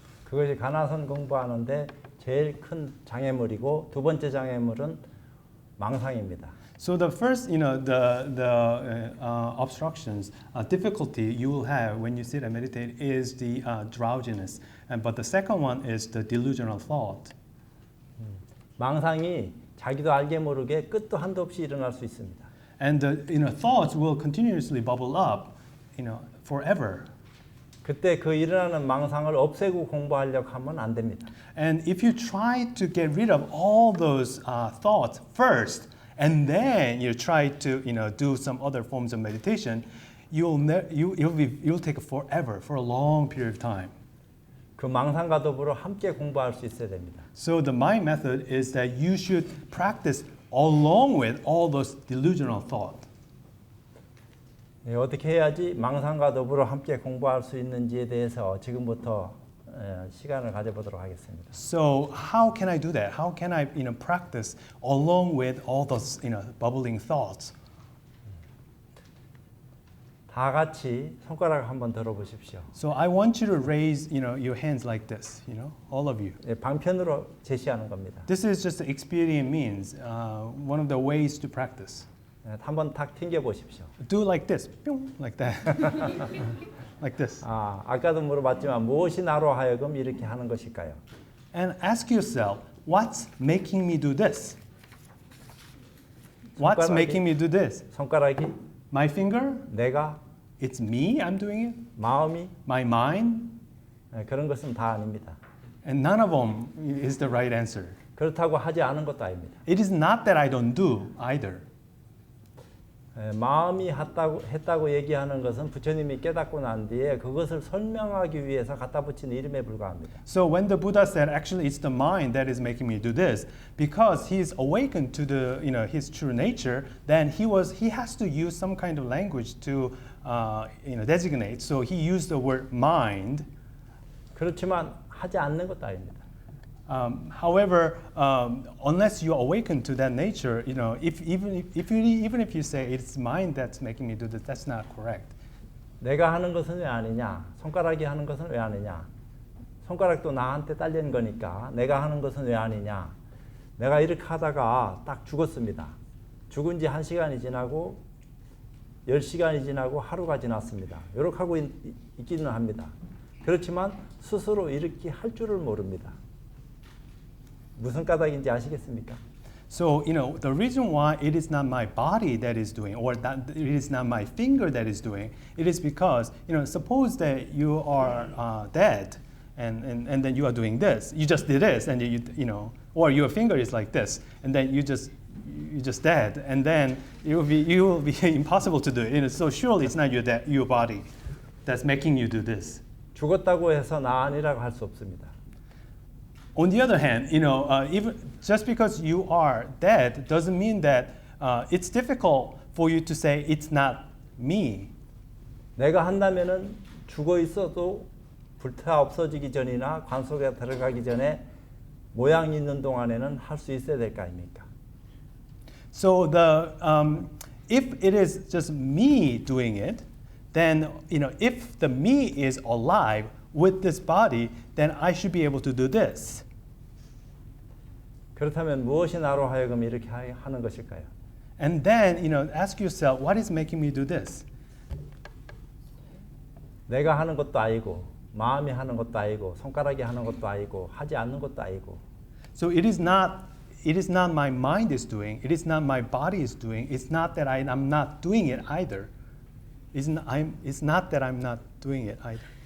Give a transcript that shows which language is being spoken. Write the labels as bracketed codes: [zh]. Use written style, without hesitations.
[ko] 그것이 가나선 공부하는데 제일 큰 장애물이고 두 번째 장애물은 망상입니다. [en] So the first, the obstructions, difficulty you will have when you sit and meditate is the drowsiness, but the second one is the delusional thought. [ko] 망상이 자기도 알게 모르게 끝도 한도 없이 일어날 수 있습니다. [en] And the thoughts will continuously bubble up, forever. [ko] 그때 그 일어나는 망상을 없애고 공부하려고 하면 안 됩니다. [en] And if you try to get rid of all those thoughts first, and then you try to do some other forms of meditation, you'll take forever, for a long period of time. [ko] 그 망상과 더불어 함께 공부할 수 있어야 됩니다. [en] So the mind method is that you should practice along with all those delusional thoughts. [ko] 어떻게 해야지 망상과 더불어 함께 공부할 수 있는지에 대해서 지금부터 시간을 가져보도록 하겠습니다. [en] So how can I do that? How can I, practice along with all those, bubbling thoughts? [ko] 다 같이 손가락 한번 들어보십시오. [en] So I want you to raise, your hands like this, all of you. [ko] 예, 방편으로 제시하는 겁니다. [en] This is just expedient means, one of the ways to practice. [ko] 예, 한번 탁 튕겨 보십시오. [en] Do like this, 뿅, like that, like this. [ko] 아까도 물어봤지만 무엇이 나로 하여금 이렇게 하는 것일까요? [en] And ask yourself, what's making me do this? What's making me do this? [ko] 손가락이, [en] My finger? [ko] 내가, [en] It's me, I'm doing it? [ko] 마음이, [en] My mind? [ko] 예, 그런 것은 다 아닙니다. [en] And none of them is the right answer. [ko] 그렇다고 하지 않은 것도 아닙니다. [en] It is not that I don't do either. [ko] 마음이 했다고 얘기하는 것은 부처님이 깨닫고 난 뒤에 그것을 설명하기 위해서 갖다 붙인 이름에 불과합니다. [en] So when the Buddha said, actually, it's the mind that is making me do this, because he's awakened to the, his true nature, then he has to use some kind of language to, designate. So he used the word mind. [ko] 그렇지만 하지 않는 것도 아닙니다. [en] However, unless you awaken to that nature, even if you say it's mind that's making me do this, that's not correct. [ko] 내가 하는 것은 왜 아니냐? 손가락이 하는 것은 왜 아니냐? 손가락도 나한테 딸린 거니까 내가 하는 것은 왜 아니냐? 내가 이렇게 하다가 딱 죽었습니다. 죽은 지 1시간이 지나고 10시간이 지나고 하루가 지났습니다. 이렇게 하고 있기는 합니다. 그렇지만 스스로 이렇게 할 줄을 모릅니다. 무슨 까닭인지 아시겠습니까? [en] So, the reason why it is not my body that is doing, or that it is not my finger that is doing, it is because, suppose that you are dead, and then you are doing this. You just did this, and or your finger is like this, and then you just dead, and then it will be impossible to do it. So surely it's not your body that's making you do this. [ko] 죽었다고 해서 나 아니라고 할 수 없습니다. [en] On the other hand, even just because you are dead doesn't mean that it's difficult for you to say it's not me. [ko] 내가 한다면은 죽어 있어도 불타 없어지기 전이나 관 속에 들어가기 전에 모양 있는 동안에는 할 수 있어야 될 거 아닙니까? [en] So if it is just me doing it, then if the me is alive with this body, then I should be able to do this. [ko] 그렇다면 무엇이 나로 하여금 이렇게 하는 것일까요? [en] And then, ask yourself, what is making me do this? [ko] 내가 하는 것도 아니고, 마음이 하는 것도 아니고, 손가락이 하는 것도 아니고, 하지 않는 것도 아니고. [en] So it is not my mind is doing, it is not my body is doing, it's not that I'm not doing it either. It's not that I'm not doing it either.